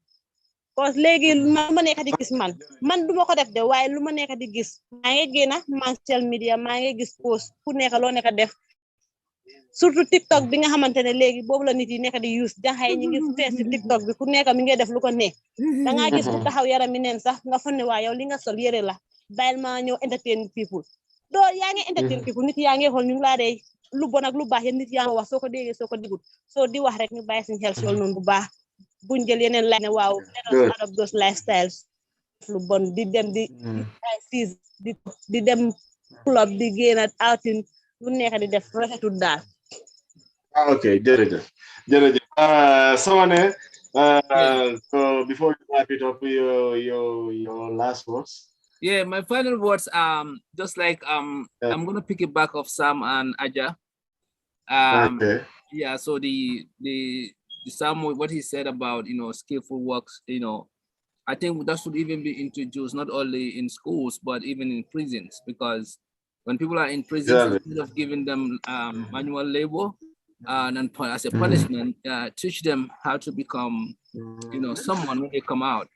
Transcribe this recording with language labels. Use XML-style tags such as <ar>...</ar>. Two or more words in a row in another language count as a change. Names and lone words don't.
<wo>cause léegi man lu ma nekk di gis man duma ko def de waaye lu ma nekk di gis maa ngi génn</wo> <en>social media</en> <wo>maa ngi gis post ku nekk loo nekk def surtout TikTok bi nga xamante ne léegi boobu la nit yi nekk di use jaxay ñi ngi fees ci TikTok bi ku nekk mi ngi def lu ko neex dangaa gis ku taxaw yaram mi neen sax nga fonne waa yow li nga sol yëre la bàyyil ma ñëw</wo> <en>entertain people</en> <wo>doo yaa ngi</wo> <en>entertain people</en> <wo>nit yaa ngi xool ñu ngi laa dee lu bon ak lu baax yéen nit yaa ngi wax soo ko déggee soo ko digul soo di wax rek ñu bàyyi suñu xel sol noonu bu baax buñ jël yeneen laaj ne waaw</wo> <en>let us adopt those lifestyles</en> <wo>lu bon di dem di dem club di génn outing lu nekk di def rafetul daal. Ok, jërëjëf Sawane,</wo> <en>so before you wrap it up, your last words. Yeah, my final words, just like I'm gonna pick it back off Sam and Aja. Okay. Yeah, so the Sam, what he said about skillful works, I think that should even be introduced not only in schools but even in prisons, because when people are in prisons, instead of giving them manual labor, and as a punishment, teach them how to become, someone when they come out.</en>